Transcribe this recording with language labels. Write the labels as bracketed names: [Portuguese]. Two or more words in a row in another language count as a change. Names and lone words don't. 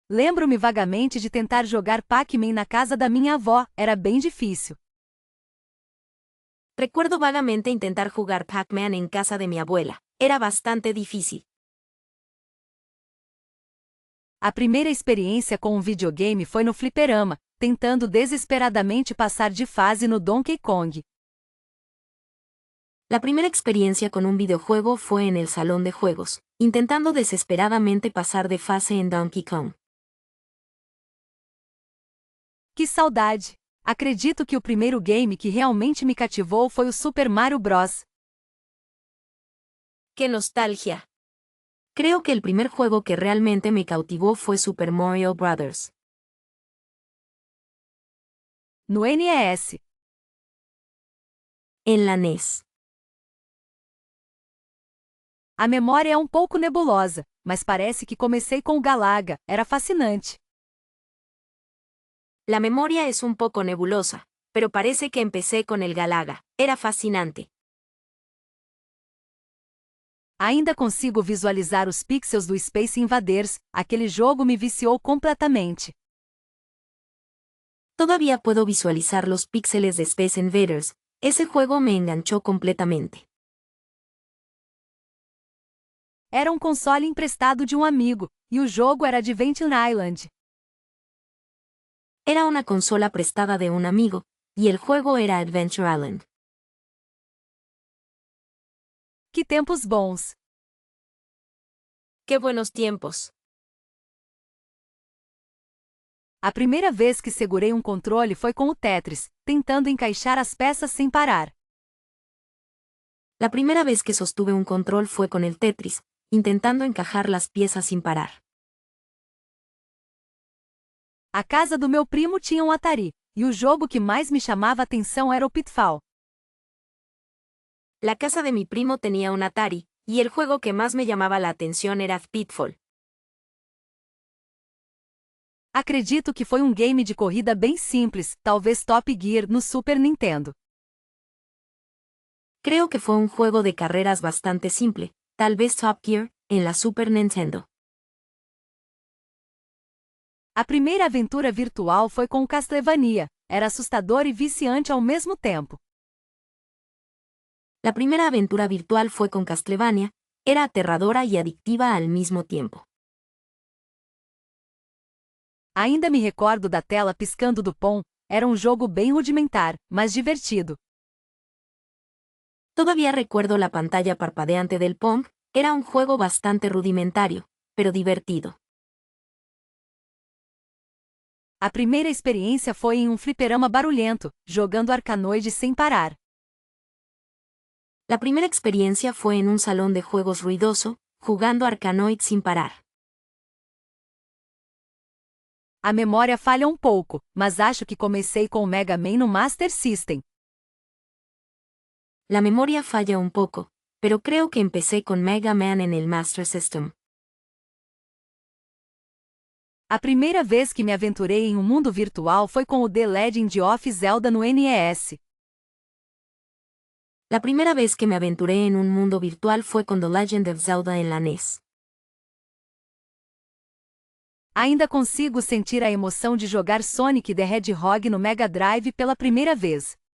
[Portuguese] Lembro-me vagamente de tentar jogar Pac-Man na casa da minha avó, era bem difícil. [Spanish] Recuerdo vagamente intentar jugar Pac-Man en casa de mi abuela. Era bastante difícil. [Portuguese] A primeira experiência com um videogame foi no fliperama, tentando desesperadamente passar de fase no Donkey Kong. [Spanish] La primera experiencia con un videojuego fue en el salón de juegos, intentando desesperadamente pasar de fase en Donkey Kong. [Portuguese] Que saudade! Acredito que o primeiro game que realmente me cativou foi o Super Mario Bros. [Spanish] ¡Qué nostalgia! Creo que el primer juego que realmente me cautivó fue Super Mario Bros. [Portuguese] No NES. [Spanish] En la NES. [Portuguese] A memória é um pouco nebulosa, mas parece que comecei com o Galaga, era fascinante. [Spanish] La memoria es un poco nebulosa, pero parece que empecé con el Galaga. Era fascinante. [Portuguese] Ainda consigo visualizar os pixels do Space Invaders, aquele jogo me viciou completamente. [Spanish] Todavía puedo visualizar los píxeles de Space Invaders. Ese juego me enganchó completamente. [Portuguese] Era um console emprestado de um amigo, e o jogo era Adventure Island. [Spanish] Era una consola prestada de un amigo, y el juego era Adventure Island. [Portuguese] Que tempos bons! [Spanish] ¡Qué buenos tiempos! [Portuguese] A primeira vez que segurei um controle foi com o Tetris, tentando encaixar as peças sem parar. [Spanish] La primera vez que sostuve un control fue con el Tetris, intentando encajar las piezas sin parar. [Portuguese] A casa do meu primo tinha um Atari, e o jogo que mais me chamava a atenção era o Pitfall. [Spanish] La casa de mi primo tenía un Atari, y el juego que más me llamaba la atención era Pitfall. [Portuguese] Acredito que foi um game de corrida bem simples, talvez Top Gear no Super Nintendo. [Spanish] Creo que fue un juego de carreras bastante simple, tal vez Top Gear, en la Super Nintendo. [Portuguese] A primeira aventura virtual foi com o Castlevania, era assustador e viciante ao mesmo tempo. [Spanish] La primera aventura virtual fue con Castlevania, era aterradora y adictiva al mismo tiempo. [Portuguese] Ainda me recordo da tela piscando do Pong, era um jogo bem rudimentar, mas divertido. [Spanish] Todavía recuerdo la pantalla parpadeante del Pong, era un juego bastante rudimentario, pero divertido. [Portuguese] A primeira experiência foi em um fliperama barulhento, jogando Arkanoid sem parar. [Spanish] La primera experiencia fue en un salón de juegos ruidoso, jugando Arkanoid sin parar. [Portuguese] A memória falha um pouco, mas acho que comecei com o Mega Man no Master System. [Spanish] La memoria falla un poco, pero creo que empecé con Mega Man en el Master System. [Portuguese] A primeira vez que me aventurei em um mundo virtual foi com o The Legend of Zelda no NES. [Spanish] La primera vez que me aventuré en un mundo virtual fue con The Legend of Zelda en la NES. [Portuguese] Ainda consigo sentir a emoção de jogar Sonic the Hedgehog no Mega Drive pela primeira vez.